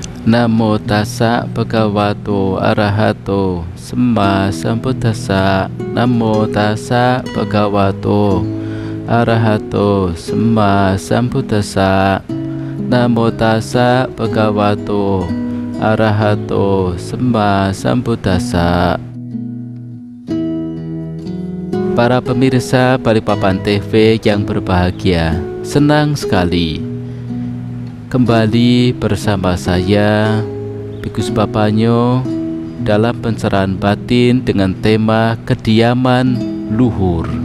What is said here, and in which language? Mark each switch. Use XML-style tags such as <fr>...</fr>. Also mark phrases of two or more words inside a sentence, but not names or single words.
<pi>Namo tassa bhagavato arahato samma sambuddhassa. Namo tassa bhagavato arahato samma sambuddhassa. Namo tassa bhagavato arahato samma sambuddhassa.</pi> <id>Para pemirsa Balikpapan TV yang berbahagia, senang sekali kembali bersama saya Bikus Bapanyo dalam pencerahan batin dengan tema kediaman luhur.</id>